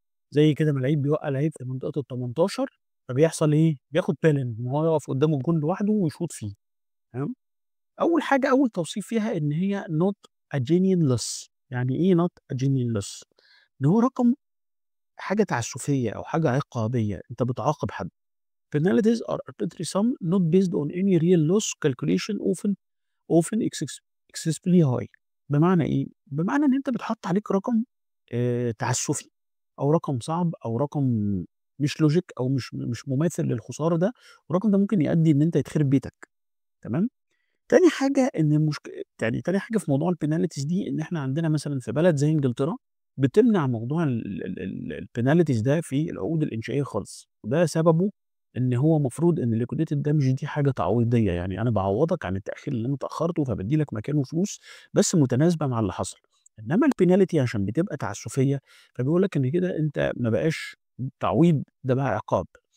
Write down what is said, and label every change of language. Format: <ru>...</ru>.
<ar>زي كده ما لعيب بيوقّع لعيب في منطقة ال18 فبيحصل إيه؟ بياخد penalty إن هو يقف قدّام الجون لوحده ويشوط فيه، تمام؟ أول حاجة أول توصيف فيها إن هي</ar> <en>not a genuine loss.</en> <ar>يعني إيه</ar> <en>not a genuine loss؟</en> <ar>إن هو رقم حاجة تعسفية أو حاجة عقابية، أنت بتعاقب حد.</ar> <en>Penalties are arbitrary sum not based on any real loss calculation often excessively high.</en> <ar>بمعنى إيه؟ بمعنى إن أنت بيتحط عليك رقم تعسفي، أو رقم صعب، أو رقم مش logic، أو مش مماثل للخسارة ده، والرقم ده ممكن يؤدي إن أنت يتخرب بيتك، تمام؟ تاني حاجة إن يعني تاني حاجة في موضوع الpenalties دي إن إحنا عندنا مثلًا في بلد زي إنجلترا بتمنع موضوع الpenalties ده في العقود الإنشائية خالص، وده سببه إن هو المفروض إن liquidated damage دي حاجة تعويضية، يعني أنا باعوّضك عن التأخير اللي أنت أخرته فبادّي لك مكانه فلوس بس متناسبة مع اللي حصل، إنما الpenalty عشان بتبقى تعسفية فبيقول لك إن كده أنت ما بقاش تعويض ده بقى عقاب،</ar>